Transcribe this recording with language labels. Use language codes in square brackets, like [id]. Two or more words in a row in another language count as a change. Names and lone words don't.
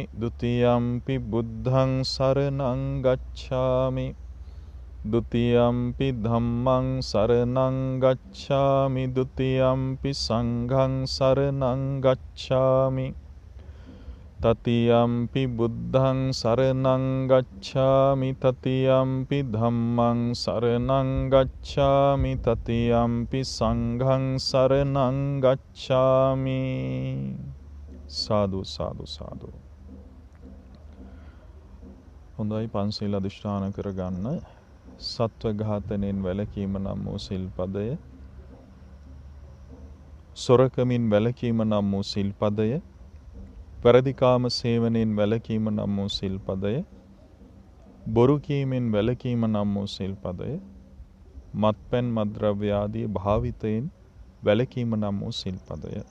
[pi] ဒ ුතියම්පි බුද්ධං සරණං ගච්ඡාමි ဒ ුතියම්පි ධම්මං සරණං ගච්ඡාමි ဒ ුතියම්පි සංඝං සරණං ගච්ඡාමි තතියම්පි බුද්ධං සරණං ගච්ඡාමි තතියම්පි ධම්මං සරණං ගච්ඡාමි තතියම්පි සංඝං සරණං ගච්ඡාමි. [si] සාදු සාදු සාදු. හොඳයි පන්සිල් අධිෂ්ඨාන කරගන්න. සත්ව ඝාතනයෙන් වැළකීම නම් වූ සිල්පදය, සොරකමින් වැළකීම නම් වූ සිල්පදය, පරදිකාම සේවනයෙන් වැළකීම නම් වූ සිල්පදය, බොරු කීමෙන් වැළකීම නම් වූ සිල්පදය, මත්පැන් මත්ද්‍රව්‍ය ආදී භාවිතයෙන් වැළකීම නම් වූ සිල්පදය.